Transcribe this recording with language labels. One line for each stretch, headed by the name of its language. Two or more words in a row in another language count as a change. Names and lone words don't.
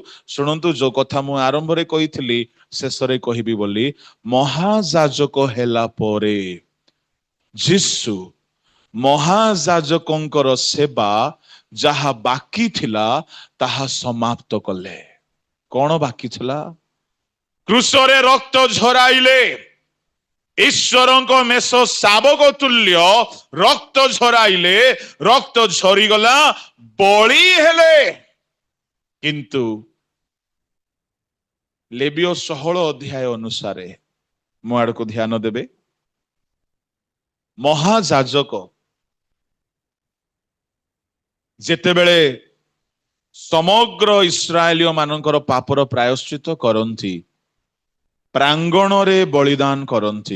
Odia: ଶୁଣନ୍ତୁ ଯୋ କଥା ମୁ ଆରମ୍ଭ ରେ କହିଥିଲି ଶେଷ ରେ କହିବି ବୋଲି ମହାଯାଜକ ହେଲା ପରେ ଯୀଶୁ ମହାଯାଜକଙ୍କର ସେବା ଯାହା ବାକି ଥିଲା ତାହା ସମାପ୍ତ କଲେ। କଉଣ ବାକି ଥିଲା? କ୍ରୁଶରେ ରକ୍ତ ଝରାଇଲେ ଈଶ୍ୱର ମେଷ ଶାବକ ତୁଲ୍ୟ ରକ୍ତ ଝରାଇଲେ ରକ୍ତ ଝରିଗଲା ବଳି ହେଲେ। କିନ୍ତୁ ଲେବୀୟ 16 ଅଧ୍ୟାୟ ଅନୁସାର ମୋ ଆଡ଼ କୁ ଧ୍ୟାନ ଦେବେ ମହାଯାଜକ ଯେତେବେଳେ ସମଗ୍ର ଇସ୍ରାଏଲୀୟ ମାନଙ୍କର ପାପର ପ୍ରାୟଶ୍ଚିତ୍ତ କରନ୍ତି ପ୍ରାଙ୍ଗଣ ରେ ବଳିଦାନ କରନ୍ତି